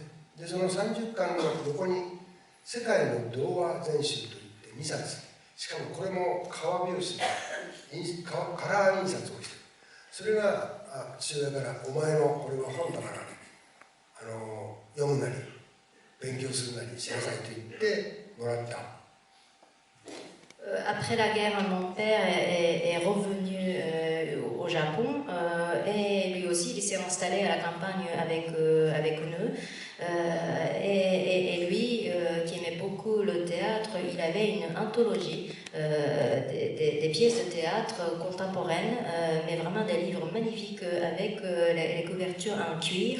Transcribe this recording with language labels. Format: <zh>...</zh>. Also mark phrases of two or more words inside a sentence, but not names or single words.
<ja>でその30巻の横に世界の童話全集といって2冊、しかもこれも革表紙でカラー印刷をしてる。それが父親から「お前のこれは本だから読むなり勉強するなりしなさい」と言ってもらった。</ja> <fr>Après la guerre, mon père est revenu au au Japon et lui aussi il s'est installé à la campagne avec nous. Et lui, qui aimait beaucoup le théâtre, il avait une anthologie des pièces de théâtre contemporaines, mais vraiment des livres magnifiques avec les couvertures en cuir.</fr>